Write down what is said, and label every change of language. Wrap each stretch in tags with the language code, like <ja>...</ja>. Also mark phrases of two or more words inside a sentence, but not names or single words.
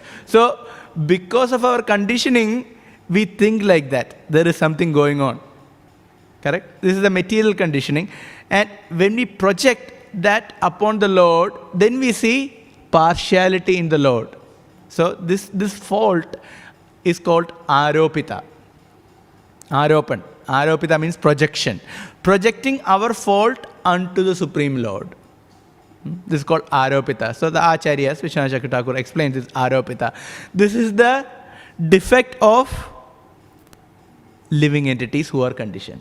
<en>So, because of our conditioning, we think like that. There is something going on. Correct? This is the material conditioning. And when we project that upon the Lord, then we see partiality in the Lord. So, this fault is called Aropita. Aropan. Aropita means projection. Projecting our fault unto the Supreme Lord. This is called Aropita. So the Acharyas, Vishwanath Chakravarti Thakur explains this Aropita. This is the defect of living entities who are conditioned.</en>